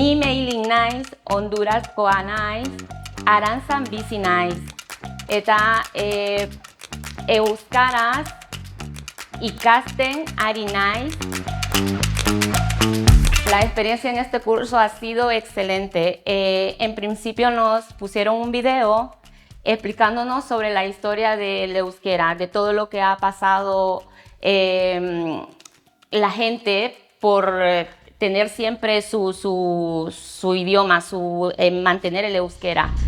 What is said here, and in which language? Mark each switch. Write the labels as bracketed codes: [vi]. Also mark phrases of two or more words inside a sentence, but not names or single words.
[eu] mailing naiz, Hondurazkoa naiz, Arantzan bizi naiz. Eta euskaraz ikasten ari naiz. [es] La experiencia en este curso ha sido excelente. En principio nos pusieron un video explicándonos sobre la historia del euskera, de todo lo que ha pasado la gente por tener siempre su idioma, mantener el euskera.